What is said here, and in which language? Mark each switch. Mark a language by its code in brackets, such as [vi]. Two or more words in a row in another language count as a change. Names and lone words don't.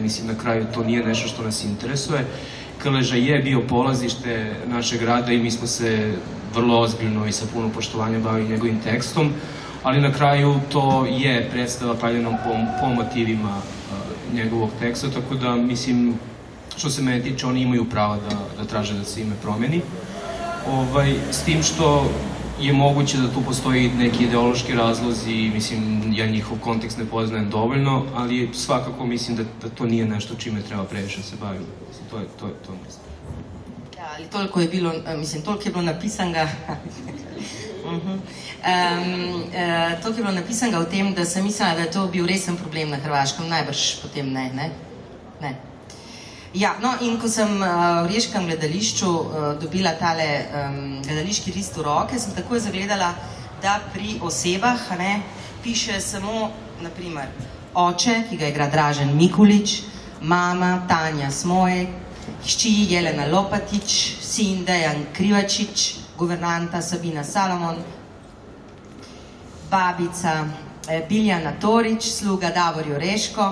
[sr] Mislim, na kraju to nije nešto što nas interesuje. Krleža je bio polazište našeg rada i mi smo se vrlo ozbiljno i sa puno poštovanja bavili njegovim tekstom, ali na kraju to je predstava pravljena po motivima njegovog teksta, tako da mislim, što se mene tiče, oni imaju pravo da traže da se ime promeni. S tim što je moguće da tu postoji neki ideološki razlozi, mislim, ja njihov kontekst ne poznajem dovoljno, ali svakako mislim da to nije nešto čime treba previše se baviti. To mislim. [sl] Ja, ali toliko je bilo, mislim, toliko je bilo napisanega. Toliko je bilo napisanega o tem, da sem mislila, da je to bil resen problem na Hrvaškem, najbrž potem ne. Ja, no in ko sem v riječkem gledališču dobila tale gledališki list v roke, sem takoj zagledala, da pri osebah piše samo, naprimer, oče, ki ga igra Dražen Mikulić, mama Tanja Smojek, hči Jelena Lopatić, sin Dejan Krivačić, guvernanta Sabina Salomon, babica Biljana Torić, sluga Davor Jureško.